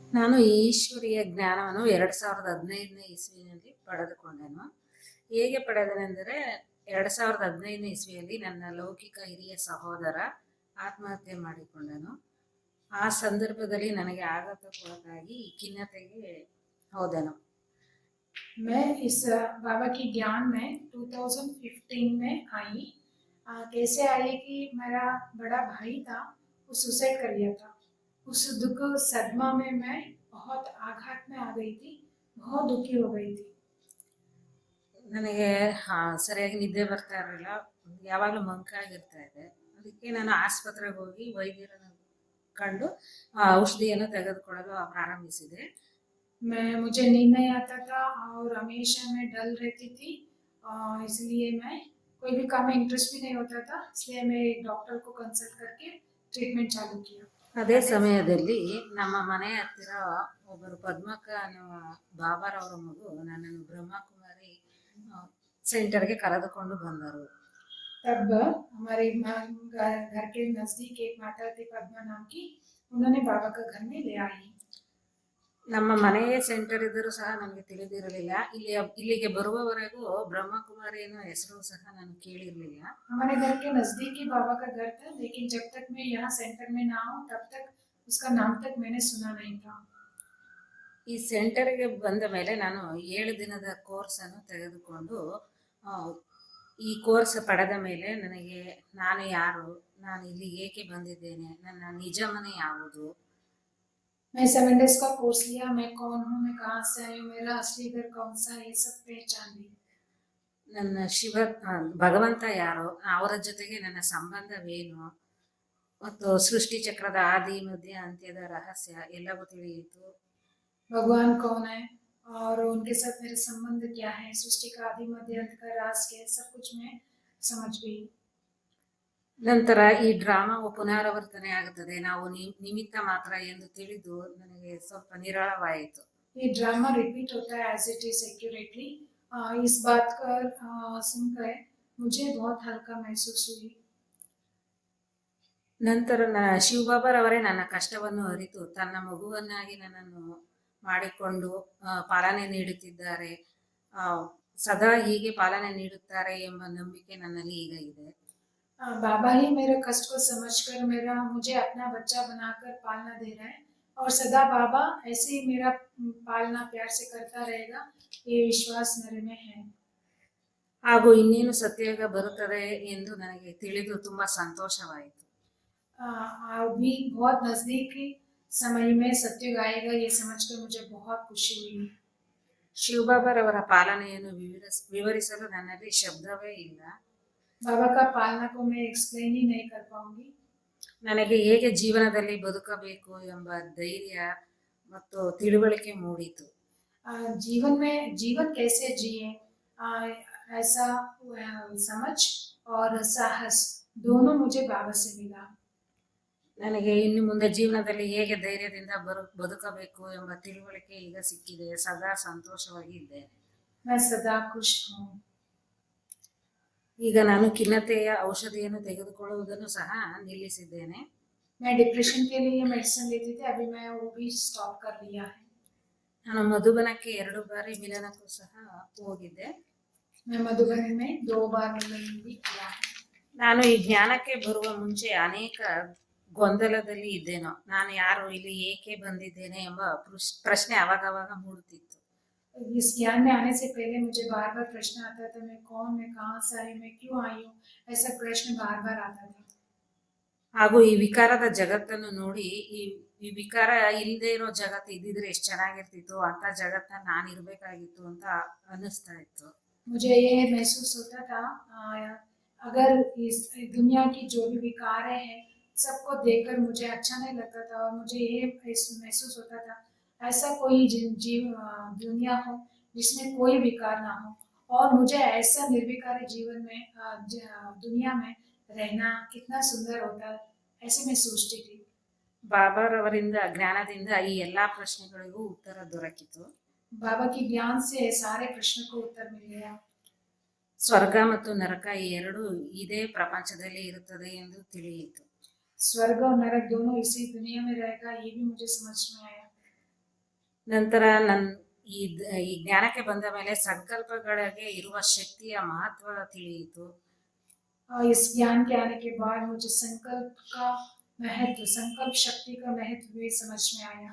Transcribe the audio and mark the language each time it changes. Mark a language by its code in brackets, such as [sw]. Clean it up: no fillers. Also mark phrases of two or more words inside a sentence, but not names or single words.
[kn] ನಾನು ಈಶ್ವರೀಯ ಜ್ಞಾನವನ್ನು 2015ನೇ ಇಸ್ವಿನಲ್ಲಿ ಪಡೆದುಕೊಂಡೆನು. ಹೇಗೆ ಪಡೆದೆನೆಂದರೆ 2015ನೇ ಇಸ್ವಿಯಲ್ಲಿ ನನ್ನ ಲೌಕಿಕ ಹಿರಿಯ ಸಹೋದರ ಆತ್ಮಹತ್ಯೆ ಮಾಡಿಕೊಂಡನು. ಆ ಸಂದರ್ಭದಲ್ಲಿ ನನಗೆ ಆಘಾತಕ್ಕೊಳಗಾಗಿ ಖಿನ್ನತೆಗೆ ಹೋದೆನು. [hi] मैं इस बाबा की ज्ञान में 2015 में आई। कैसे आई कि मेरा बड़ा भाई था, वो सुसाइड कर लिया था। उस दुख सदमा में मैं बहुत आघात में आ गई थी, बहुत दुखी हो गई थी। [kn] ನನಗೆ ಸರಿಯಾಗಿ ನಿದ್ದೆ ಬರ್ತಾ ಇರಲಿಲ್ಲ, ಯಾವಾಗಲೂ ಮಂಕಾಗಿರ್ತಾ ಇದೆ. ಅದಕ್ಕೆ ನಾನು ಆಸ್ಪತ್ರೆಗೆ ಹೋಗಿ ವೈದ್ಯರನ್ನು ಕಂಡು ಔಷಧಿಯನ್ನು ತೆಗೆದುಕೊಳ್ಳಲು ಪ್ರಾರಂಭಿಸಿದೆ. [hi] मुझे नींद नहीं आता था और हमेशा मैं डल रहती थी, इसलिए मैं कोई भी काम में इंटरेस्ट भी नहीं होता था, इसलिए मैं एक डॉक्टर को कंसल्ट करके ट्रीटमेंट चालू किया। [kn] ಅದೇ ಸಮಯದಲ್ಲಿ ನಮ್ಮ ಮನೆ ಹತ್ತಿರ ಒಬ್ಬರು ಪದ್ಮಕ್ಕ ಅನ್ನುವ ಬಾಬಾರವರ ಮಗು ನನ್ನನ್ನು ಬ್ರಹ್ಮಕುಮಾರಿ ಸೆಂಟರ್ಗೆ ಕರೆದುಕೊಂಡು ಬಂದರು. [hi] तब हमारे घर के नजदीक एक माता थी पद्मा नाम की, उन्होंने बाबा का घर में ले आई। [kn] ನಮ್ಮ ಮನೆಯೇ ಸೆಂಟರ್ ಇದ್ದರೂ ಸಹ ನನಗೆ ತಿಳಿದಿರಲಿಲ್ಲ. ಇಲ್ಲಿಗೆ ಬರುವವರೆಗೂ ಬ್ರಹ್ಮಕುಮಾರಿ ಅನ್ನೋ ಹೆಸರು ಸಹ ನಾನು ಕೇಳಿರಲಿಲ್ಲ. [hi] हमारे घर के नजदीक ही बाबा का घर था, लेकिन जब तक मैं यहाँ सेंटर में ना आऊँ तब तक उसका नाम तक मैंने सुना नहीं था। [kn] ಈ ಸೆಂಟರ್ಗೆ ಬಂದ ಮೇಲೆ ನಾನು 7 ದಿನದ ಕೋರ್ಸ್ ಅನ್ನು ತೆಗೆದುಕೊಂಡು ಈ ಕೋರ್ಸ್ ಪಡೆದ ಮೇಲೆ ನನಗೆ ನಾನು ಯಾರು, ನಾನು ಇಲ್ಲಿ ಏಕೆ ಬಂದಿದ್ದೇನೆ, ನನ್ನ ನಿಜ ಮನೆ ಯಾವುದು, [hi] मैं 7 डेज का कोर्स लिया, मैं कौन हूँ, मैं कहाँ से आई हूँ, मेरा असली घर कौन सा है, ये सब पहचान ली। [kn] ನನ್ನ ಭಗವಂತ ಯಾರು, ಅವರ ಜೊತೆಗೆ ನನ್ನ ಸಂಬಂಧವೇನು ಮತ್ತು ಸೃಷ್ಟಿ ಚಕ್ರದ ಆದಿ ಮಧ್ಯ ಅಂತ್ಯದ ರಹಸ್ಯ ಎಲ್ಲವೂ ತಿಳಿಯಿತು. [hi] भगवान कौन है और उनके साथ मेरे संबंध क्या है, सृष्टि का आदि मध्य अंत का राज क्या है, सब कुछ मैं समझ गई। [kn] ನಂತರ ಈ ಡ್ರಾಮಾವು ಪುನರಾವರ್ತನೆ ಆಗುತ್ತದೆ, ನಾವು ನಿಮಿತ್ತ ಮಾತ್ರ ಎಂದು ತಿಳಿದು ನನಗೆ ಸ್ವಲ್ಪ ನಿರಾಳವಾಯಿತು. [hi] ये ड्रामा रिपीट होता है [en] as it is accurately. [hi] इस बात का सुनकर मुझे बहुत हल्का महसूस हुई। [kn] ನಂತರ ಶಿವಬಾಬಾರವರೇ ನನ್ನ ಕಷ್ಟವನ್ನು ಅರಿತು ತನ್ನ ಮಗುವನ್ನಾಗಿ ನನ್ನನ್ನು ಮಾಡಿಕೊಂಡು ಪಾಲನೆ ನೀಡುತ್ತಿದ್ದಾರೆ, ಸದಾ ಹೀಗೆ ಪಾಲನೆ ನೀಡುತ್ತಾರೆ ಎಂಬ ನಂಬಿಕೆ ನನ್ನಲ್ಲಿ ಈಗ ಇದೆ. [hi] बाबा ही मेरे कष्ट को समझकर मुझे अपना बच्चा बनाकर पालना दे रहा है, और सदा बाबा ऐसे ही मेरा पालना प्यार से करता रहेगा, ये विश्वास मेरे में है। [kn] ಹಾಗೂ ಇನ್ನೇನು ಸತ್ಯಯುಗ ಬರುತ್ತದೆ ಎಂದು ನನಗೆ ತಿಳಿದು ತುಂಬಾ ಸಂತೋಷವಾಯಿತು. [hi] अभी बहुत नजदीकी समय में सत्युग आएगा, ये समझकर मुझे बहुत खुशी हुई। [kn] ಶಿವಬಾಬಾರವರ ಪಾಲನೆಯನ್ನು ವಿವರಿಸಲು ನನ್ನಲ್ಲಿ ಶಬ್ದವೇ ಇಲ್ಲ. [hi] बाबा का पालना को मैं एक्सप्लेन ही नहीं कर पाऊंगी। [kn] ನನಗೆ ಹೇಗೆ ಜೀವನದಲ್ಲಿ ಬದುಕಬೇಕು ಎಂಬ ಧೈರ್ಯ ಮತ್ತು ತಿಳುವಳಿಕೆ ಮೂಡಿತು. [hi] जीवन कैसे जिए, ऐसा समझ और साहस दोनों मुझे बाबा से मिला। [kn] ನನಗೆ ಇನ್ನು ಮುಂದೆ ಜೀವನದಲ್ಲಿ ಹೇಗೆ ಧೈರ್ಯದಿಂದ ಬದುಕಬೇಕು ಎಂಬ ತಿಳುವಳಿಕೆ ಈಗ ಸಿಕ್ಕಿದೆ. ಸದಾ ಸಂತೋಷವಾಗಿ ಇದ್ದೇನೆ. [hi] मैं सदा खुश हूँ। [kn] ಈಗ ನಾನು ಖಿನ್ನತೆಯ ಔಷಧಿಯನ್ನು ತೆಗೆದುಕೊಳ್ಳುವುದನ್ನು ಸಹ ನಿಲ್ಲಿಸಿದ್ದೇನೆ. [hi] मैं डिप्रेशन के लिए मेडिसिन लेती थी, अभी मैं वो भी स्टॉप कर लिया है। [kn] ನಾನು ಮಧುಬನಕ್ಕೆ 2 ಬಾರಿ ಮಿಲನಕ್ಕೂ ಸಹ ಹೋಗಿದ್ದೆ. [hi] मैं मधुबन में 2 बार मिलन भी किया है। [kn] ನಾನು ಈ ಜ್ಞಾನಕ್ಕೆ ಬರುವ ಮುಂಚೆ ಅನೇಕ ಗೊಂದಲದಲ್ಲಿ ಇದ್ದೇನೋ, ನಾನು ಯಾರು, ಇಲ್ಲಿ ಏಕೆ ಬಂದಿದ್ದೇನೆ ಎಂಬ ಪ್ರಶ್ನೆ ಅವಾಗವಾಗ ಮೂಡುತ್ತಿತ್ತು. [hi] इस ज्ञान में आने से पहले मुझे बार बार प्रश्न आता था, मैं कौन, मैं कहाँ से आई, मैं क्यों आई हूँ, ऐसा प्रश्न बार बार आता था। [kn] ಹಾಗೂ ಈ ವಿಕಾರದ ಜಗತ್ತನ್ನು ನೋಡಿ ಈ ವಿಕಾರ ಇಲ್ಲದೆ ಇರೋ ಜಗತ್ತು ಇದ್ದಿದ್ರೆ ಎಷ್ಟು ಚೆನ್ನಾಗಿರ್ತಿತ್ತು, ಅಂತ ಜಗತ್ತನ್ನ ನಾನು ಇರ್ಬೇಕಾಗಿತ್ತು ಅಂತ ಅನ್ನಿಸ್ತಾ ಇತ್ತು. [hi] मुझे ये महसूस होता था, अगर इस दुनिया की जो भी विकारें हैं सबको देखकर मुझे अच्छा नहीं लगता था, और मुझे ये महसूस होता था ऐसा कोई दुनिया हो जिसमें कोई विकार ना हो, और मुझे ऐसा निर्विकारी जीवन में दुनिया में रहना कितना सुंदर होता, ऐसे मैं सोचती थी। [kn] ಬಾಬಾರವರಿಂದ ಜ್ಞಾನದಿಂದ ಈ ಎಲ್ಲಾ ಪ್ರಶ್ನೆಗಳಿಗೂ ಉತ್ತರ ದೊರಕಿತು. [hi] बाबा की ज्ञान से सारे प्रश्न को उत्तर मिल गया। [kn] ಸ್ವರ್ಗ ಮತ್ತು ನರಕ ಈ ಎರಡು ಇದೇ ಪ್ರಪಂಚದಲ್ಲಿ ಇರುತ್ತದೆ ಎಂದು ತಿಳಿಯಿತು. [hi] स्वर्ग और नरक दोनों इसी दुनिया में रहेगा, ये भी मुझे समझ में आया। [kn] ನಂತರ ಈ ಜ್ಞಾನಕ್ಕೆ ಬಂದ ಮೇಲೆ ಸಂಕಲ್ಪಗಳಿಗೆ ಇರುವ ಶಕ್ತಿಯ ಮಹತ್ವ ತಿಳಿಯಿತು. [hi] इस ज्ञान के आने के बाद मुझे संकल्प का महत्व, संकल्प शक्ति का महत्व भी समझ में आया।